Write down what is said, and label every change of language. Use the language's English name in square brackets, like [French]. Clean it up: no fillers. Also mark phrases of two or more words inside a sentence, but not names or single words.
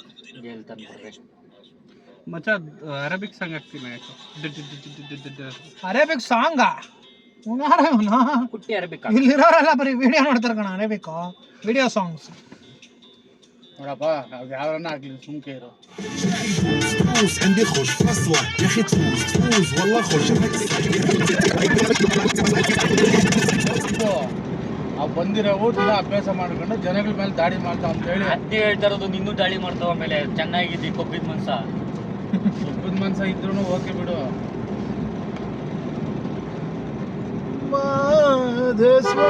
[Kannada] ಮಚ್ಚ. [English] Arabic song [Kannada] ಹಾಕ್ತೀನಿ. [English] Arabic song [Kannada] ಕುಟ್ಟಿ ಅರಬಿಕ್ ಇಲ್ಲಿರೋರೆಲ್ಲ ಬರೀ ವಿಡಿಯೋ ನೋಡ್ತಾರೆ ಕಣ. [English] Arabic video songs [Kannada] ನೋಡಪ್ಪ, ಅದು ಯಾರನ್ನ ಆಗ್ಲಿ ಸುಮ್ಕೆ ಇರು. [Arabic] تفوز عندي خوش فصلة يا اخي، تفوز والله خوش. [Kannada] ಆ ಬಂದಿರೋವು ದಿನ ಅಭ್ಯಾಸ ಮಾಡ್ಕೊಂಡು ಜನಗಳ ಮೇಲೆ ದಾಳಿ ಮಾಡ್ತಾವ ಅಂತ ಹೇಳಿ ಅದೇ ಹೇಳ್ತಾ ಇರೋದು. ನಿನ್ನೂ ದಾಳಿ ಮಾಡ್ತಾವ, ಆಮೇಲೆ ಚೆನ್ನಾಗಿದ್ದಿ ಕೊಬ್ಬಿದ ಮನ್ಸ. ಒಬ್ಬದ ಮನ್ಸ ಇದ್ರು ಓಕೆ ಬಿಡು. ಮಹದೇಶ್ವರ